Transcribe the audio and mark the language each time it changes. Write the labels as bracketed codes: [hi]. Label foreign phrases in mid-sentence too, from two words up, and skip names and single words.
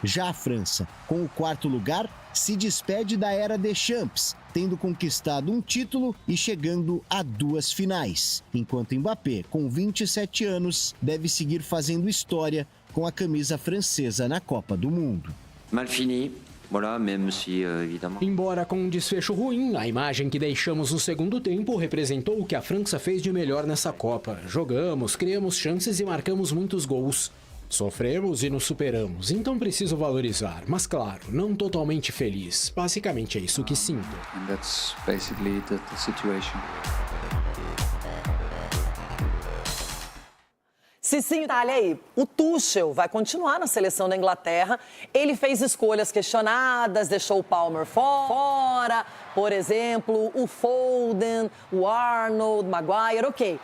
[pt] Já a França, com o 4º lugar, se despede da era Deschamps, tendo conquistado um título e chegando a 2 finais, enquanto Mbappé, com 27 anos, deve seguir fazendo história com a camisa francesa na Copa do Mundo. [fr] Mal fini. Voilà, même si, évidemment. [pt] Embora com um desfecho ruim, a imagem que deixamos no segundo tempo representou o que a França fez de melhor nessa Copa. Jogamos, criamos chances e marcamos muitos gols. Sofremos e nos superamos, então preciso valorizar, mas claro, não totalmente feliz. Basicamente é isso que sinto. [en] And that's basically the situation. [pt] Cicinho, olha aí, o Tuchel vai continuar na seleção da Inglaterra. Ele fez escolhas questionadas, deixou o Palmer fora, por exemplo, o Foden, o Arnold, Maguire, ok.